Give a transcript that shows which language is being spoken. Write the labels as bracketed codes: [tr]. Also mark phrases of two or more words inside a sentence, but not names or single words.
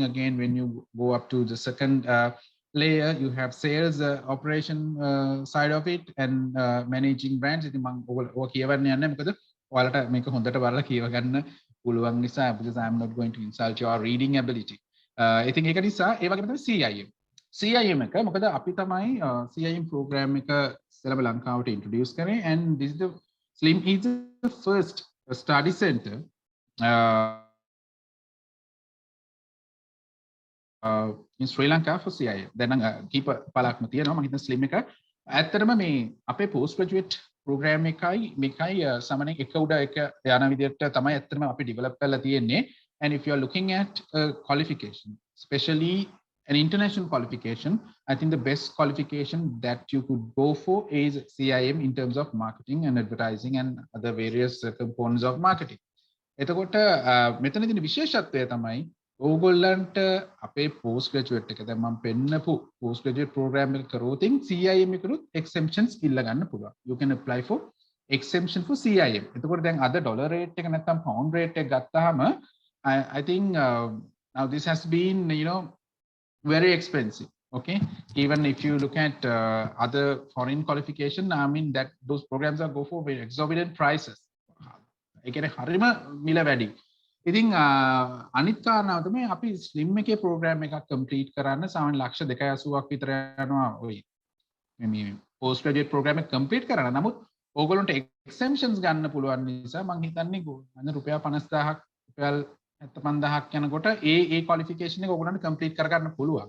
[en] Again when you go up to the second layer you have sales operation side of it and managing brands. [si] ඉතින් මම ඔය කියවන්න යන්නේ මොකද ඔයාලට මේක හොඳට බලලා කියව ගන්න පුළුවන් නිසා, [en] because I am not going to insult your reading ability. [si] ඉතින් ඒක නිසා ඒ වගේම තමයි CIM එක මොකද අපි තමයි CIM program එක ඉස්සෙල්ලාම ලංකාවට introduce කරේ, [en] and this is the Slim is the first study center in Sri Lanka for CIM. [si] දැන් නම් කීප පළක්ම තියෙනවා. මම හිතන Slim එක ඇත්තටම මේ අපේ [en] post graduate program [si] එකයි මේකයි සමනේ එක උඩ එක යන විදිහට තමයි ඇත්තටම අපි develop කරලා තියෙන්නේ. [en] And if you are looking at a qualification, especially an international qualification, I think the best qualification that you could go for is CIM in terms of marketing and advertising and other various components of marketing. [si] එතකොට මෙතනදී විශේෂත්වය තමයි ඕගොල්ලන්ට අපේ [en] post graduate [si] එක දැන් මම පෙන්නපු [en] post graduate program [si] එක කරොත් CIM එකකට exemptions ඉල්ල ගන්න පුළුවන්. [en] You can apply for exemption for CIM. [si] එතකොට දැන් අද [en] dollar rate [si] එක නැත්නම් [en] pound rate [si] එක ගත්තාම [en] I think now this has been very expensive. Okay, even if you look at other foreign qualification, I mean that those programs are go for very exorbitant prices. [si] ඒ කියන්නේ හරිම මිල වැඩි. ඉතින් අනිත් කාරණාව තමයි අපි ස්ලිම් එකේ ප්‍රෝග්‍රෑම් එකක් කම්ප්ලීට් කරන්න සාමාන්‍ය ලක්ෂ 280ක් විතර යනවා ඔය මේ [en] post graduate program [si] එක කම්ප්ලීට් කරන්න. නමුත් ඕගොල්ලන්ට එක්සෙම්ෂන්ස් ගන්න පුළුවන් නිසා මම හිතන්නේ රුපියල් 50000ක් රුපියල් 75000ක් යනකොට ඒ ක්වොලිෆිකේෂන් එක ඕගොල්ලන්ට කම්ප්ලීට් කරගන්න පුළුවන්.